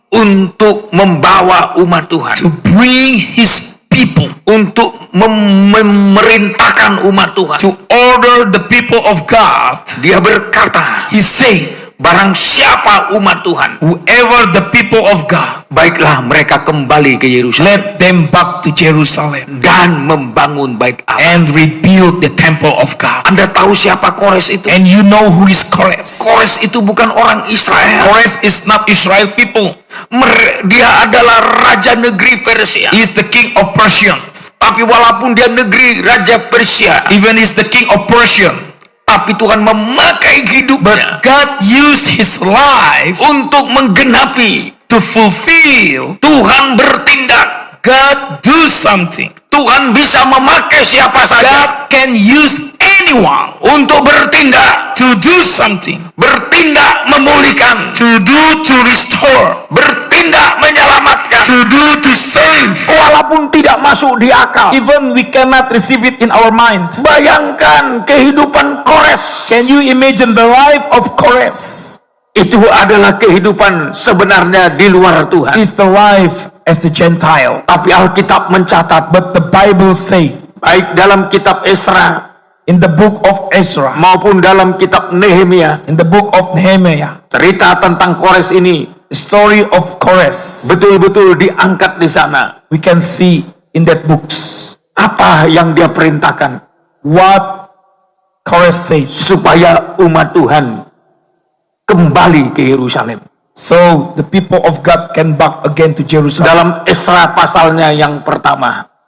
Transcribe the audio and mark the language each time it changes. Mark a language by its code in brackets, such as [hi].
[id] untuk membawa umat Tuhan, [en] to bring his people, [id] untuk memerintahkan umat Tuhan. [en] to order the people of God. [id] Dia berkata, [en] He said, [id] barang siapa umat Tuhan, [en] whoever the people of God, [id] baiklah mereka kembali ke Yerusalem [en] let them back to Jerusalem [id] dan membangun bait Allah. [en] and rebuild the temple of God. [id] Anda tahu siapa Kores itu? [en] And you know who is Kores? [id] Kores itu bukan orang Israel. [en] Kores is not Israel people. [id] Dia adalah raja negeri Persia. [en] He is the king of Persia. [id] Tapi walaupun dia negeri raja Persia, [en] Even is the king of Persia. [id] tapi Tuhan memakai hidupnya [en] But God used his life [id] untuk menggenapi. [en] to fulfill. [id] Tuhan bertindak. [en] God do something. [id] Tuhan bisa memakai siapa saja [en] God can use anyone [id] untuk bertindak. [en] to do something. [id] Bertindak memulihkan. [en] To restore. [id] Bertindak menyelamatkan. [en] To save. [id] Walaupun tidak masuk di akal. [en] Even we cannot receive it in our mind. [id] Bayangkan kehidupan Kores. [en] Can you imagine the life of Kores? [id] Itu adalah kehidupan sebenarnya di luar Tuhan. [en] Is the life as the Gentile. [id] Tapi Alkitab mencatat, [en] But the Bible say [id] baik dalam kitab Esra [en] in the book of Ezra, [id] maupun dalam kitab Nehemia, [en] in the book of Nehemiah, [id] cerita tentang Kores ini [en] the story of Kores, [id] betul-betul diangkat di sana. [en] we can see in that books. [id] Apa yang dia perintahkan? [en] What Kores said. [id] Supaya umat Tuhan kembali ke Yerusalem. [en] So the people of God can back again to Jerusalem. [id] Dalam Esra pasalnya yang pertama,